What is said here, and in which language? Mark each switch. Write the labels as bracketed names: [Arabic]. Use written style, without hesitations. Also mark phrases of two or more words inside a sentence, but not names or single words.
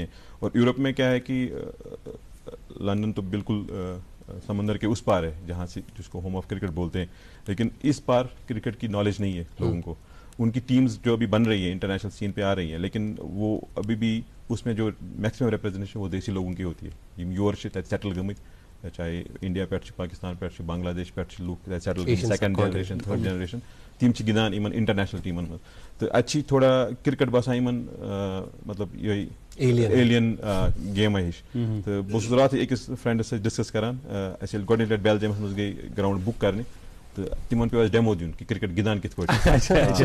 [Urdu] اور یورپ میں کیا ہے کہ لندن تو بالکل سمندر کے اس پار ہے جہاں سے جس کو [English] home of cricket [Urdu] بولتے ہیں لیکن اس پار کرکٹ کی نالج نہیں ہے لوگوں کو. ان کی ٹیمز جو ابھی بن رہی ہیں [English] international scene [Urdu] پہ آ رہی ہیں لیکن وہ ابھی بھی اس میں جو [English] maximum representation [Urdu] وہ دیسی لوگوں کی ہوتی ہے. [Kashmiri] یم یور چھِ تَتہِ سیٹل گٔمٕتۍ چاہے انڈیا پٮ۪ٹھ چھِ پاکستان پٮ۪ٹھ چھِ بنگلہ دیش پٮ۪ٹھ چھِ لُکھ تَتہِ سیٹل گٔمٕتۍ [English] second generation third generation [Kashmiri] تِم چھِ گِنٛدان یِمن انٹرنیشنل ٹیٖمن منٛز. تہٕ اَتہِ چھِ تھوڑا کرکٹ باسان یِمن مطلب یِہوٚے ایلین گیما ہِش. تہٕ بہٕ اوسُس راتھٕے أکِس فرٛٮ۪نٛڈس سۭتۍ ڈِسکس کران اَسہِ ییٚلہِ گۄڈٕنِچ لٹہِ بیلجیمس منٛز گٔے گراوُنٛڈ بُک کرنہِ تہٕ تِمن پیوٚو اَسہِ ڈیمو دیُن کہِ کرکٹ گِنٛدان کِتھ پٲٹھۍ.